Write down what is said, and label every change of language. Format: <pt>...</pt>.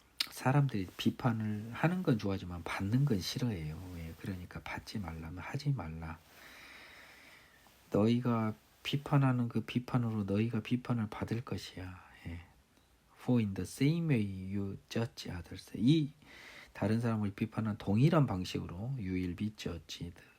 <ko>사람들이 비판을 하는 건 좋아하지만 받는 건 싫어해요. 그러니까 받지 말라면 하지 말라. 너희가 비판하는 그 비판으로 너희가 비판을 받을 것이야.</ko> <en>For in the same way you judge others.</en> <ko>이 다른 사람을 비판한 동일한 방식으로</ko> <en>you will be judged.</en>